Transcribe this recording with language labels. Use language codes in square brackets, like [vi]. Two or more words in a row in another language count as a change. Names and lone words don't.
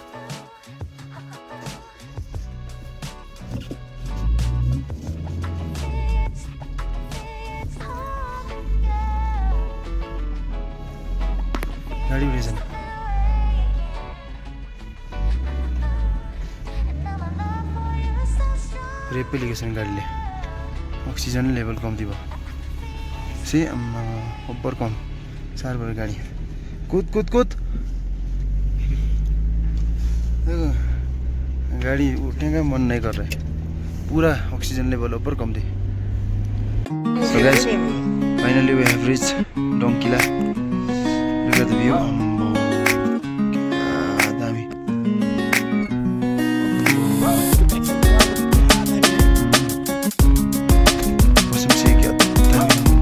[ne] गाडी उठेको छैन। रेपै लिएको छैन गाडीले, [en] oxygen level [ne] कम्ती भयो। ओभर कम साह्रो पऱ्यो गाडी। कुद कुद कुद। [hi] गाड़ी उठने का मन नहीं कर रहा है, पूरा [en] oxygen level [hi] ऊपर कम थी। [en] So guys, finally we have reached Dongkila. Look at the view. [ne] दामी। [hi] मौसम से क्या दामी।